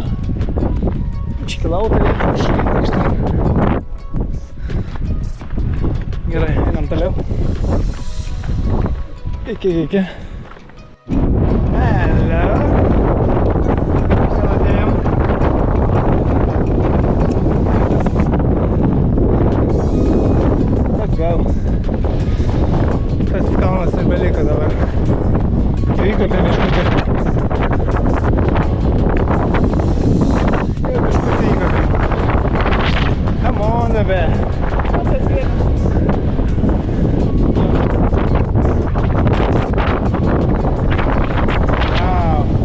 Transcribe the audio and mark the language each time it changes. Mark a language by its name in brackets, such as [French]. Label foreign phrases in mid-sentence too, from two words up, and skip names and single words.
[Lithuanian] Iškilau turėtų kažkaip. Gerai, einam toliau. Iki. Hello. Atėjom. [English] Let's go. [Lithuanian] Tas kalnas ir beliko dabar. Vyko apie miškutį. [English] Come on, baby. Wow.